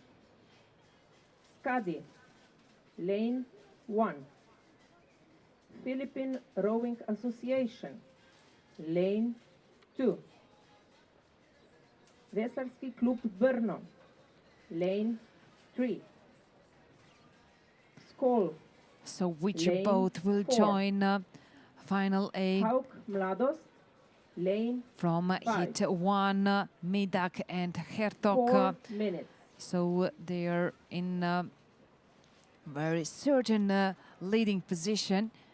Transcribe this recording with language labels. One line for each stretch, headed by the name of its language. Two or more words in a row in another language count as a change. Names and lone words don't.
English: Skadi, lane 1. Philippine Rowing Association, lane 2. Vesarski Klub Brno, lane 3. Skoll. So which lane boat will 4. join final A? Hauk Mladost, lane From 5. heat 1, Midak and Hertog. 4 minutes. So they are in a very certain leading position.